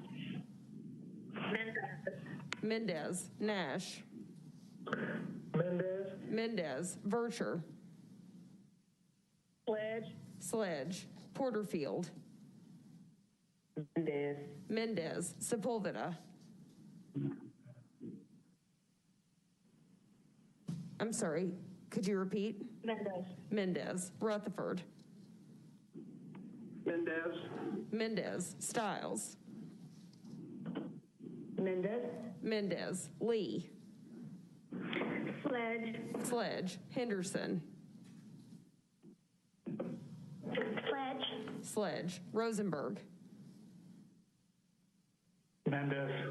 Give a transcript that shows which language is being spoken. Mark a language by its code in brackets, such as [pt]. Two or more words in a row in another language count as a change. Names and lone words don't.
[en] Mendez. Mendez. Nash. Mendez. Mendez. Vercher. Sledge. Sledge. Porterfield. Mendez. Mendez. Sepulveda. I'm sorry, could you repeat? Mendez. Mendez. Rutherford. Mendez. Mendez. Stiles. Mendez. Mendez. Lee. Sledge. Sledge. Henderson. Sledge. Sledge. Rosenberg. Mendez.